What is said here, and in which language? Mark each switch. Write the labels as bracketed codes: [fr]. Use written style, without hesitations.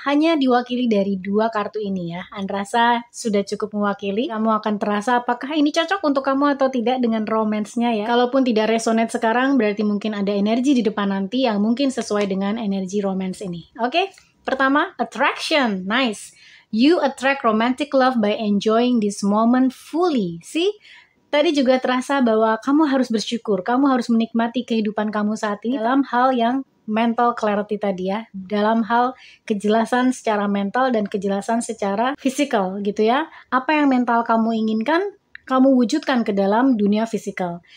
[id] Hanya diwakili dari dua kartu ini ya. An rasa sudah cukup mewakili. Kamu akan terasa apakah ini cocok untuk kamu atau tidak dengan romance-nya ya. Kalaupun tidak resonate sekarang, berarti mungkin ada energi di depan nanti yang mungkin sesuai dengan energi romance ini. Oke, pertama, attraction. Nice. [en] You attract romantic love by enjoying this moment fully. See? [id] Tadi juga terasa bahwa kamu harus bersyukur, kamu harus menikmati kehidupan kamu saat ini dalam hal yang mental clarity tadi ya, dalam hal kejelasan secara mental dan kejelasan secara fisikal gitu ya. Apa yang mental kamu inginkan, kamu wujudkan ke dalam dunia fisikal.